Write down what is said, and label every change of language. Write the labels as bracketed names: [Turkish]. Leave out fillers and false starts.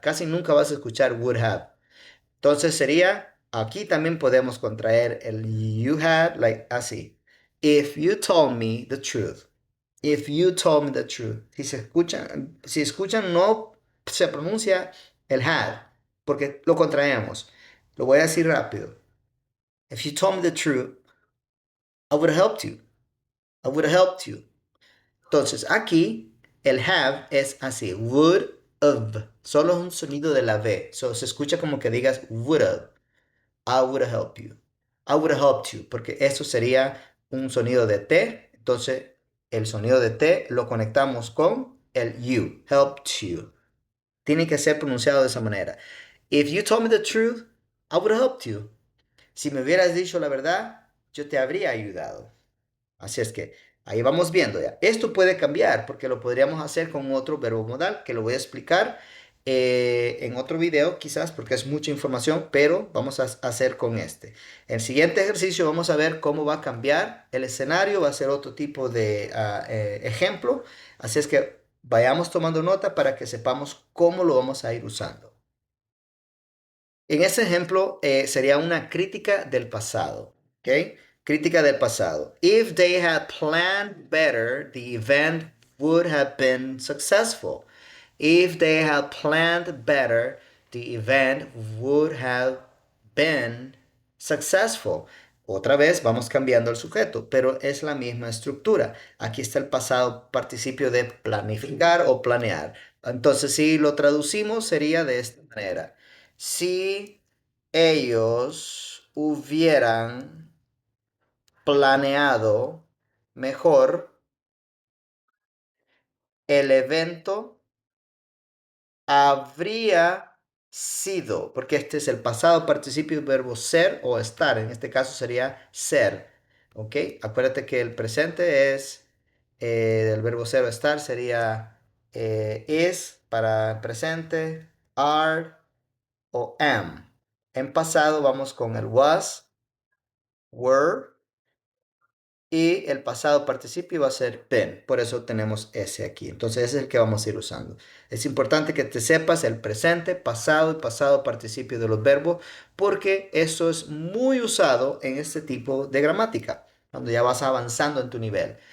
[Spanish] Casi nunca vas a escuchar would have. Entonces sería, aquí también podemos contraer el you had, like así. [English] If you told me the truth. If you told me the truth. [Spanish] Si escuchan, no se pronuncia el had, porque lo contraemos. Lo voy a decir rápido. [English] If you told me the truth, I would have helped you. I would have helped you. [Spanish] Entonces, aquí el have es así. [English] Would have. [Spanish] Solo es un sonido de la V. [English] So, [Spanish] se escucha como que digas [English] would have. I would have helped you. I would have helped you. [Spanish] Porque eso sería un sonido de T. Entonces, el sonido de T lo conectamos con el you. Helped you. Tiene que ser pronunciado de esa manera. [English] If you told me the truth, I would have helped you. [Spanish] Si me hubieras dicho la verdad, yo te habría ayudado. Así es que ahí vamos viendo ya. Esto puede cambiar porque lo podríamos hacer con otro verbo modal que lo voy a explicar en otro video quizás porque es mucha información, pero vamos a hacer con este. En el siguiente ejercicio vamos a ver cómo va a cambiar el escenario, va a ser otro tipo de ejemplo. Así es que vayamos tomando nota para que sepamos cómo lo vamos a ir usando. En ese ejemplo sería una crítica del pasado, ¿ok? Crítica del pasado. [English] If they had planned better, the event would have been successful. If they had planned better, the event would have been successful. [Spanish] Otra vez vamos cambiando el sujeto, pero es la misma estructura. Aquí está el pasado participio de planificar o planear. Entonces, si lo traducimos, sería de esta manera. Si ellos hubieran planeado mejor, el evento habría sido, porque este es el pasado participio del verbo ser o estar, en este caso sería ser, ¿ok? Acuérdate que el presente es del verbo ser o estar, sería is para presente, are o am. En pasado vamos con el was, were y el pasado participio va a ser been. Por eso tenemos ese aquí. Entonces ese es el que vamos a ir usando. Es importante que te sepas el presente, pasado y pasado participio de los verbos porque eso es muy usado en este tipo de gramática, cuando ya vas avanzando en tu nivel.